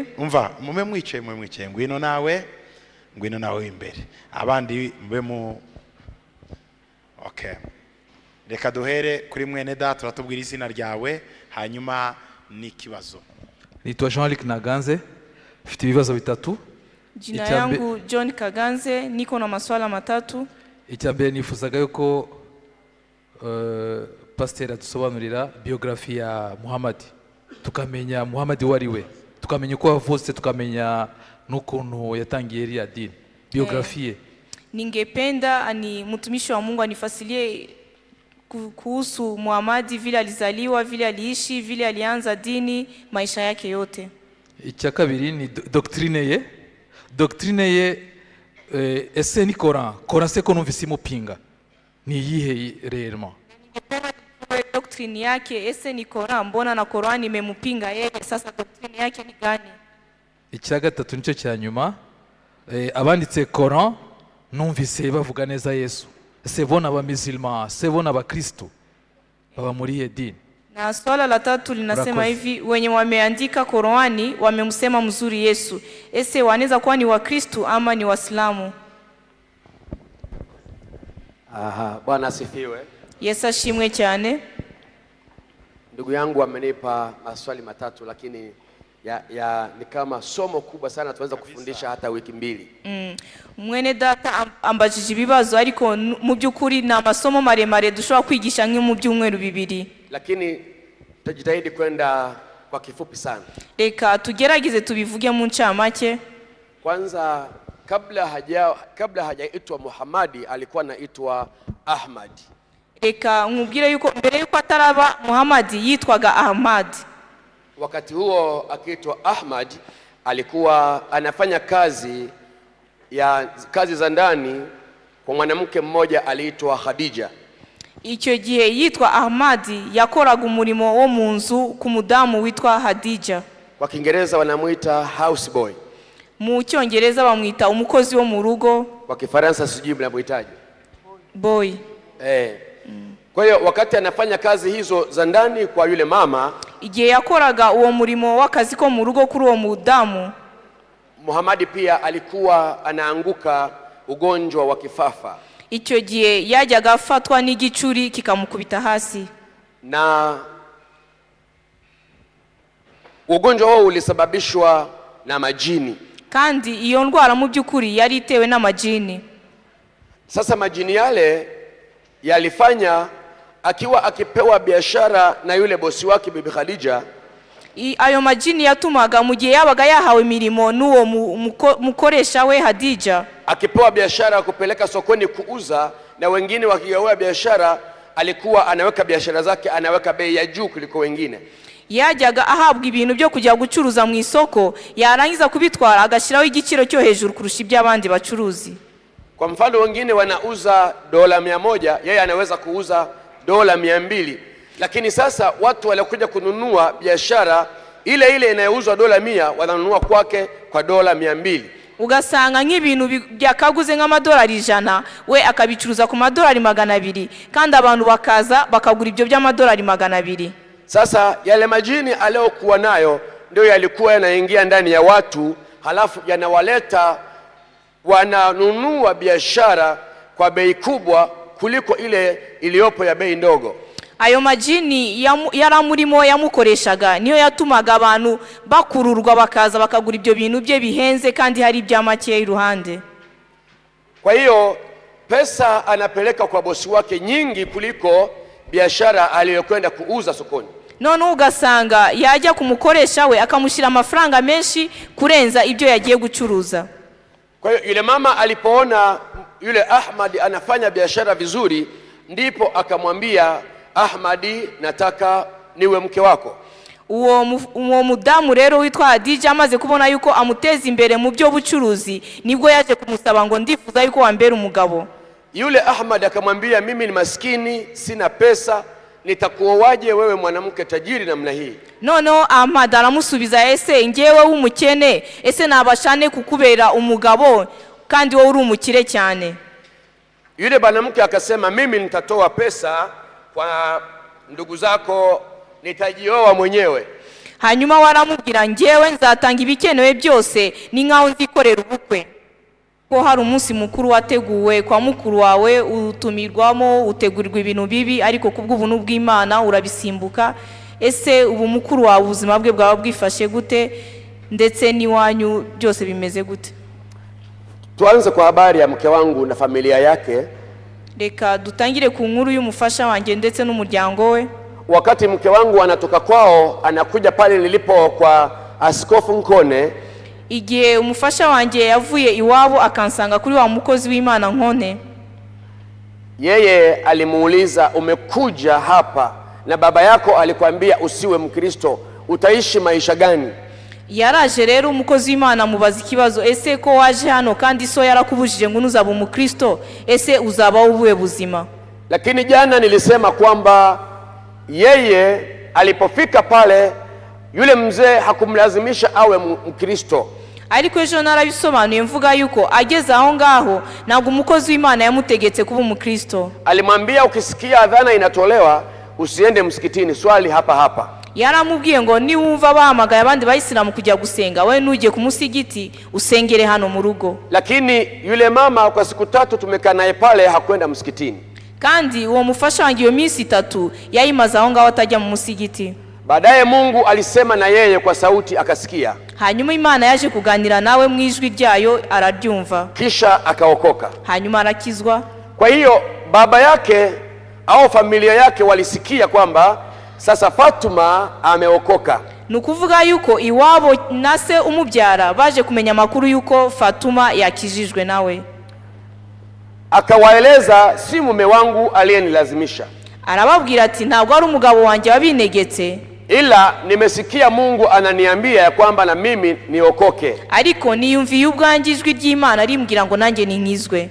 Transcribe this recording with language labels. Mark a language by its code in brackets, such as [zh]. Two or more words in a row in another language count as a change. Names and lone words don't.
[rw] Umva mume mwicaye ngwino nawe imbere. Abandi mbe mu Okay. Reka duhere kuri mwene data turatubwira izina ryawe hanyuma n'ikibazo. Nitwa Jean-Luc Naganze, mfite ibibazo bitatu. [sw] Jina yangu John Kaganze, niko na maswala matatu. [rw] Icyambere nifuzaga yuko pasteur adusobanurira biografi ya Muhammad. Tukamenya Muhammad wariwe. Tukamenya uko avutse, tukamenya n'ukuntu yatangiye iriya dini. Biografi. [sw] Ningependa ani mtumishi wa Mungu anifasilie kuhusu Muhammad, vile alizaliwa, vile aliishi, vile alianza dini, maisha yake yote. [rw] Icya kabiri ni doctrine ye ese ni Koran se ko numvise mupinga ni yihe réellement? [sw] Doctrine yake ese ni Koran, mbona na Koran imempinga yeye, sasa doctrine yake ni gani? [rw] Icya gatatu nicyo cya nyuma, abanditse Koran numvise bavuga neza Yesu, ese bona aba musulman, se bona aba Kristo baba muri dini. [sw] Na swala la tatu linasema hivi, wenye wameandika Qur'ani wamemsema mzuri Yesu, ese wanaweza kuwa ni wa Kristo ama ni Waislamu? Aha, Bwana asifiwe. [rw] Yesu ashimwe cyane. [sw] Ndugu yangu amenipa maswali matatu, lakini ni kama somo kubwa sana tunaweza kufundisha hata wiki mbili. [rw] Mwene data ambajije ibibazo ariko mu byukuri na masomo maremare dushobora kwigisha mu byumweru bibiri. [sw] Lakini tutajitahidi kwenda kwa kifupi sana. [rw] Reka tugerageze tubivuge mu ncamake. [sw] Kwanza kabla hajaitwa Muhammadi alikuwa anaitwa Ahmad. [rw] Reka nkubwire yuko mbere yuko ataraba Muhammadi yitwaga Ahmad. [sw] Wakati huo akiitwa Ahmad alikuwa anafanya kazi za ndani kwa mwanamke mmoja aliitwa Khadija. [rw] Icyo gihe yitwa Ahmad yakoraga umurimo wo mu nzu ku mudamu witwa Khadija. [sw] Kwa Kiingereza wanamuita [en] house boy. [rw] Mu Cyongereza bamwita umukozi wo mu rugo. [sw] Kwa Kifaransa sijui mnamuitaje? Boy. Kwa hiyo wakati anafanya kazi hizo za ndani kwa yule mama, [rw] igihe yakoraga uwo murimo w'akazi ko mu rugo kuri uwo mudamu, [sw] Muhammad pia alikuwa anaanguka ugonjwa wa kifafa. [rw] Icyo gihe yajyaga afatwa n'igicuri kikamukubita hasi. [sw] Na ugonjwa huo ulisababishwa na majini. [rw] Kandi iyo ndwara mu byukuri yari itewe n'amajini. [sw] Sasa majini yale yalifanya akiwa akipewa biashara na yule bosi wake Bibi Khadija, [rw] ayo majini yatumaga mu gihe yabaga yahawe mirimo n'uwo mukoresha we Khadija, [sw] akipewa biashara kupeleka sokoni kuuza, na wengine wakigawa biashara alikuwa anaweka biashara zake anaweka bei ya juu kuliko wengine. [rw] Yajyaga ahabwa ibintu byo kujya gucuruza mu isoko, yarangiza kubitwara agashiraho igiciro cyo hejuru kurusha iby'abandi bacuruzi. [sw] Kwa mfano wengine wanauza $100, yeye anaweza kuuza $200. Lakini sasa watu walikuja kununua biashara ile ile inayouzwa $100 wananunua kwake kwa $200. [rw] Ugasanga nk'ibintu byakaguze nk'amadolari 100 we akabicuruza ku madolari 200, kandi abantu bakaza bakagura ibyo by'amadolari 200. [sw] Sasa yale majini aliyokuwa nayo ndio yalikuwa yanaingia ndani ya watu, halafu yanawaleta wananunua biashara kwa bei kubwa kuliko ile iliyopo ya bei ndogo. [rw] Ayo majini yaramurimo yamukoreshaga niyo yatumaga abantu bakururwa bakaza bakagura ibyo bintu bye bihenze kandi hari ibyamake iruhande. [sw] Kwa hiyo pesa anapeleka kwa bosi wake nyingi kuliko biashara aliyokwenda kuuza sokoni. [rw] None ugasanga yajya kumukoresha we akamushira amafaranga menshi kurenza ibyo yagiye gucuruza. [sw] Kwa hiyo yule mama alipoona yule Ahmad anafanya biashara vizuri, ndipo akamwambia Ahmadi, nataka niwe mke wako. [rw] uwo mudamu rero witwa Hadija amaze kubona yuko amuteza imbere mu byo bucuruzi, nibwo yaje kumusaba ngo ndifuza yuko wambera umugabo. [sw] Yule Ahmad akamwambia, mimi ni maskini, sina pesa, nitakuoaje wewe mwanamke tajiri namna hii? [rw] Noneho Ahmad aramusubiza, ese ngewe w'umukene, ese nabashane kukubera umugabo kandi wowe uri umukire cyane? [sw] Yule mwanamke akasema, mimi nitatoa pesa kwa ndugu zako, nitajioa mwenyewe. [rw] Hanyuma waramubwira, ngewe nzatanga ibikenewe byose, ni nkaho nzikorera ubukwe. Ko hari umunsi mukuru wateguwe kwa mukuru wawe, utumirwamo, utegurirwa ibintu bibi, ariko kubw'ubuntu bw'Imana urabisimbuka. Ese ubu mukuru wawe ubuzima bwe bwaba bwifashe gute, ndetse n'iwanyu byose bimeze gute? [sw] Tuanze kwa habari ya mke wangu na familia yake. [rw] Reka dutangire ku nkuru y'umufasha wanjye ndetse n'umuryango we. [sw] Wakati mke wangu anatoka kwao anakuja pale nilipo kwa Askofu Nkone, [rw] igihe umufasha wanjye yavuye iwabo akansanga kuri wa mukozi w'Imana Nkone, [sw] yeye alimuuliza, umekuja hapa na baba yako alikwambia usiwe Mkristo, utaishi maisha gani? [rw] Yaraje rero umukozi w'Imana mubaza ikibazo, ese ko waje hano kandi so yarakubujije ngo nuzaba Umukristo, ese uzaba ubuhe buzima? [sw] Lakini jana nilisema kwamba yeye alipofika pale yule mzee hakumlazimisha awe Mkristo. [rw] Ariko ejo narabisobanuye mvuga yuko ageze aho ngaho ntabwo umukozi w'Imana yamutegetse kuba Umukristo. [sw] Alimwambia, ukisikia adhana inatolewa usiende msikitini, swali hapa hapa. [rw] Yaramubwiye ngo ni wumva bahamagaye abandi bayisilamu kujya gusenga, we nuje ku musigiti usengere hano mu rugo. [sw] Lakini yule mama kwa siku 3 tumekaa naye pale hakwenda msikitini. [rw] Kandi uwo mufasha wanjye iyo minsi 3 yayimaze aho ngaho atajya mu musigiti. [sw] Baadaye Mungu alisema na yeye kwa sauti akasikia. [rw] Hanyuma Imana yaje kuganira nawe mu ijwi ryayo araryumva. [sw] Kisha akaokoka. [rw] Hanyuma arakizwa. [sw] Kwa hiyo baba yake au familia yake walisikia kwamba sasa Fatuma ameokoka. [rw] Nukuvuga yuko iwabo nase umubyara baje kumenya makuru yuko Fatuma yakijijwe nawe. [sw] Akawaeleza, si mume wangu aliyenilazimisha. [rw] Arababwira ati ntabwo ari umugabo wanjye wabinegetse, [sw] ila nimesikia Mungu ananiambia ya kwamba na mimi niokoke. [rw] Ariko niyumviye ubwanjye ijwi ry'Imana rimbwira ngo nanjye ninkizwe.